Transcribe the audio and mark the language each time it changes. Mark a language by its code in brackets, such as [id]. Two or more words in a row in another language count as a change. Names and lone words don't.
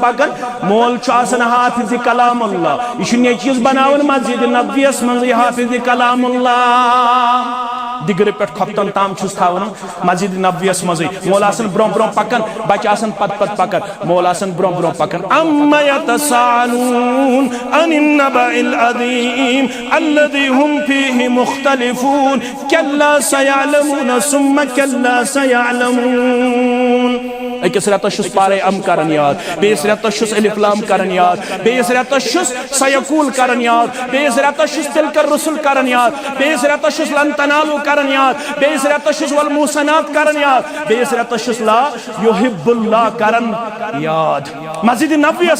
[ks] پکن مول چھُ آسان حافظ کلام اللہ یہ یہ چیز بناون مسجد نبویس مز یہ حافظ کلام اللہ دگر پہ کھپتن تام چھس تھاون مسجد نبویس مزے مول آسان برون برون پکن بچہ آسان پت پت پکن مول آسان برون برون پکن [ar] اما یتسالون عن النبأ العظیم الذی هم فیہ مختلفون کلا سیعلمون ثم کلا [ks] سیعلمون اکس رتس چھس پارے ام کرن یاد بیس رتس چھس الف لام کرن یاد بیس رتس چھس سیقول کرن یاد بیس رتس چھس تلک الرسل کرن یاد بیس رتس چھس لن تنالو کرن یاد بیس رتس چھس والمحصنات کرن یاد بیس رتس چھس لا یحب اللہ کرن یاد مسجد نبویس